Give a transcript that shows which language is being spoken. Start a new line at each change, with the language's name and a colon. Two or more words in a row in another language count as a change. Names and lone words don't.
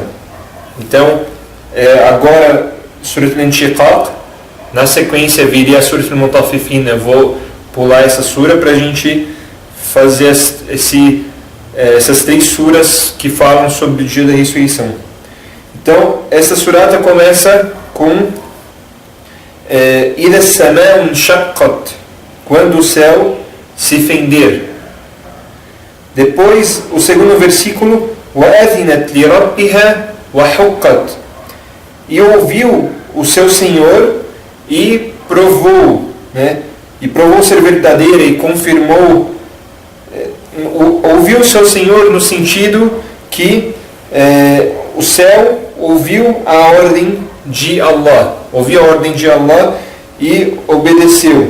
Portuguese: Então, agora, Suratul Inshiqaq, na sequência viria a Suratul Mutaffifin. Eu vou pular essa sura para a gente fazer essas três suras que falam sobre o dia da ressurreição. Então, essa surata começa com
Arabic: إِذَا السَّمَاءُ انشَقَّتْ,
Portuguese: quando o céu se fender. Depois, o segundo versículo,
Arabic: وَأَذِنَتْ لِرَبِّهَا وَحُقَّتْ,
Portuguese: e ouviu o seu Senhor e provou, e provou ser verdadeira e confirmou. Ouviu o seu Senhor no sentido que o céu ouviu a ordem de Allah, ouviu a ordem de Allah e obedeceu.